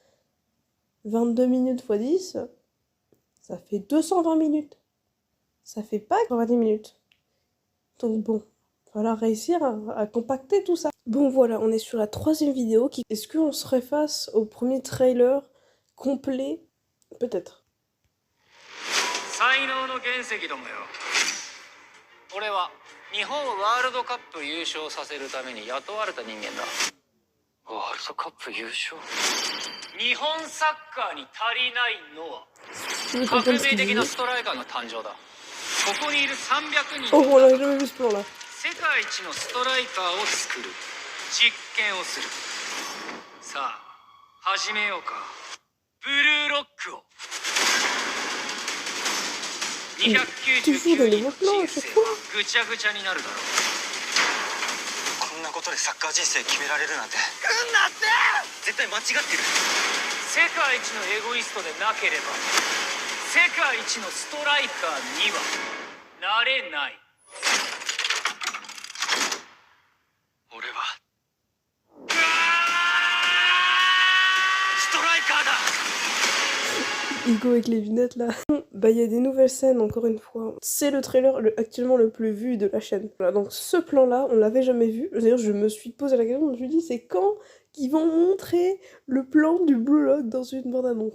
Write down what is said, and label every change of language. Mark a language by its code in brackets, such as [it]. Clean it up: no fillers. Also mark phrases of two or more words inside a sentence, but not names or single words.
[fr] 22 minutes x 10, ça fait 220 minutes. Ça fait pas 90 minutes. Donc bon, il va falloir réussir à compacter tout ça. Bon voilà, on est sur la troisième vidéo. Est-ce qu'on serait face au premier trailer complet? Peut-être. [ja] 才能の原石どもよ。俺は日本をワールドカップ優勝させるために雇われた人間だ。ワールドカップ優勝？日本サッカーに足りないのは革命的なストライカーの誕生だ。ここにいる300人 [fr] Oh, on l'a jamais vu ce plan là. [ja] 世界一のストライカーを作る実験をする。さあ始めようか。ブルーロックを。299人の人生はぐちゃぐちゃになるだろう。こんなことでサッカー人生決められるなんて。来んなって。絶対間違ってる。世界一のエゴイストでなければ世界一のストライカーにはなれない。俺はストライカーだ。 [fr] Hugo avec les lunettes là. Bah il y a des nouvelles scènes encore une fois. C'est le trailer actuellement le plus vu de la chaîne. Voilà, donc ce plan là, on l'avait jamais vu. D'ailleurs je me suis posé la question, je me suis dit c'est quand qu'ils vont montrer le plan du Blue Lock dans une bande-annonce?